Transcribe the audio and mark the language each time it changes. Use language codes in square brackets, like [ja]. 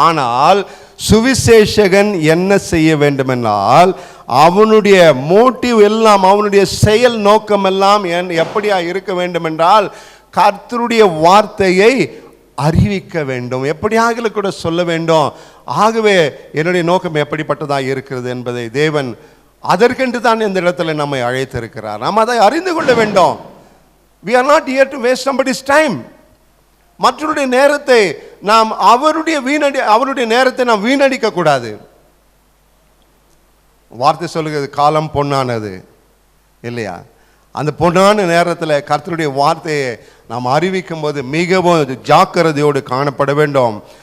[ta] ஆனால் சுவிசேஷகன் என்ன செய்ய வேண்டுமென்றால் அவனுடைய மோட்டிவ் எல்லாம், அவனுடைய செயல் நோக்கம் எல்லாம் எப்படியா இருக்க வேண்டும் என்றால் கர்த்தருடைய வார்த்தையை அறிவிக்க வேண்டும், எப்படியாக கூட சொல்ல வேண்டும். ஆகவே என்னுடைய நோக்கம் எப்படிப்பட்டதாக இருக்கிறது என்பதை தேவன் அதற்கென்று தான் இந்த இடத்துல நம்மை அழைத்திருக்கிறார். நாம் அதை அறிந்து கொள்ள வேண்டும். [en] We are not here to waste somebody's time. [ta] மற்றவருடைய நேரத்தை நாம் அவருடைய நேரத்தை நாம் வீணடிக்க கூடாது. வார்த்தை சொல்லுகிறது காலம் பொன்னானது இல்லையா? அந்த பொன்னான நேரத்தில் கர்த்தருடைய வார்த்தையை நாம் அறிவிக்கும் போது மிகவும் ஜாக்கிரதையோடு காணப்பட வேண்டும்.